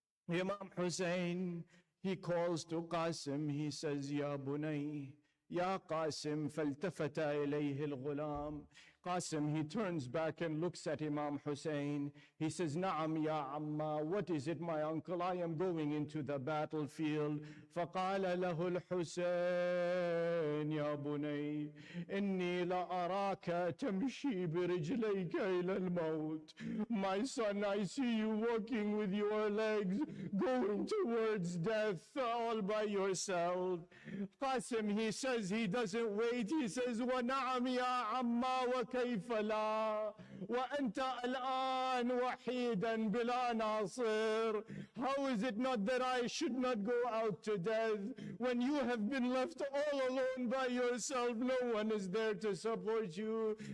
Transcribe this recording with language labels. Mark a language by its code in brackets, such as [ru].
[en] Imam Hussein, he calls to Qasim, he says, [ar] Ya Bunay, Ya Qasim, faltafata ilayhi al-ghulam. [en] Qasim, he turns back and looks at Imam Hussein. He says, [ar] Na'am ya Amma, [en] what is it, my uncle? I am going into the battlefield. [ar] فقال له الحسين يا بني إني لأراك تمشي برجليك إلى الموت. [en] My son, I see you walking with your legs, going towards death all by yourself. Qasim, he says, he doesn't wait. He says, [ar] وَنَعَمْ يَا عَمَّا وَكَيْفَ لَا وَأَنْتَ الْآنْ وَحِيدًا بِلَا نَاصِرٍ. [en] How is it not that I should not go out to death when you have been left all alone by yourself? No one is there to support you.